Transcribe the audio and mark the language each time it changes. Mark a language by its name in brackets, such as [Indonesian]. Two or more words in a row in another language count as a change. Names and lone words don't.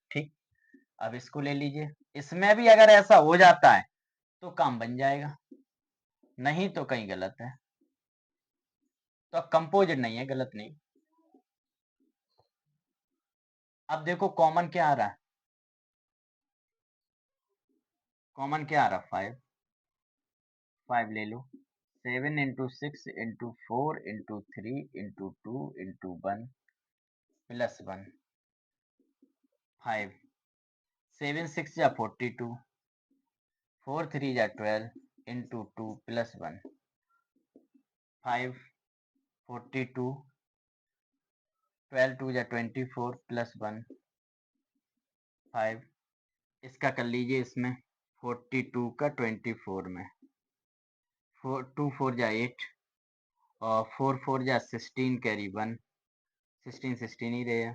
[Hindi] ठीक, अब इसको ले लीजिए, इसमें भी अगर ऐसा हो जाता है तो काम बन जाएगा, नहीं तो कहीं गलत है, तो कंपोजिट नहीं है, गलत नहीं। अब देखो कॉमन क्या आ रहा है, कॉमन क्या आ रहा है 5, 5 ले लो, [English] 7 into 6 into 4 into 3 into 2 into 1 plus 1, [Hindi] 5, 7 6 जा 42, 4 3 जा 12 [English] into 2 plus 1, [Hindi] 5 42, 12 2 जा 24 plus 1, 5, इसका कर लीजिए इसमें 42 का 24 में, 2 4 जा 8 और 4 4 जा 16 कैरी 1, 16 16 ही रहे।